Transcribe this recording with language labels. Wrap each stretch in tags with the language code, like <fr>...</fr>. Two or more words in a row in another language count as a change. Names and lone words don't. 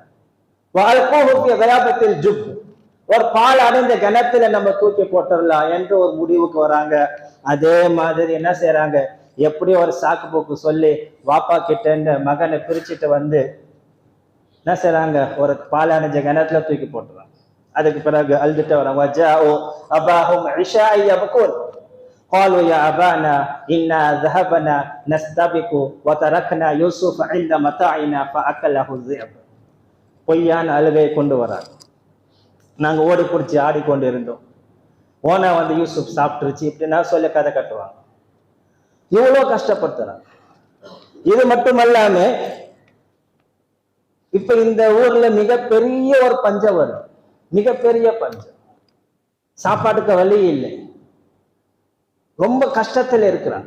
<ar>وألقوه في غيابت الجب,</ar> <ta>ஒரு பால் அடைந்த கிணத்துல நம்ம தூக்கி போட்டுடலாம் என்று ஒரு முடிவுக்கு வராங்க. அதே மாதிரி என்ன செய்யறாங்க, எப்படி ஒரு சாக்கு போக்கு சொல்லி வாப்பா கிட்ட இருந்து மகனை பிரிச்சுட்டு வந்து என்ன செய்யறாங்க, ஒரு பால் அடைஞ்ச கிணத்துல தூக்கி போட்டுறாங்க. அதுக்கு பிறகு அழுதுட்டு வராங்க.</ta> <ar>وجاءوا أباهم عشاء يبكون قالوا يا أبانا إنا ذهبنا نستبق وتركنا يوسف عند متاعنا فأكله الذئب.</ar> <ta>பொய்யான அழுகை கொண்டு வராங்க. நாங்க ஓடி பிடிச்சி ஆடிக்கொண்டு இருந்தோம், ஓனா வந்து யூசுப் சாப்பிட்டுருச்சு இப்படின்னா சொல்லி கதை கட்டுவாங்க. இவ்வளோ கஷ்டப்படுத்துறாங்க. இது மட்டுமல்லாம இப்ப இந்த ஊர்ல மிகப்பெரிய ஒரு பஞ்சம் வரும், மிகப்பெரிய பஞ்சம், சாப்பாட்டுக்கு வழி இல்லை, ரொம்ப கஷ்டத்துல இருக்கிறாங்க.</ta>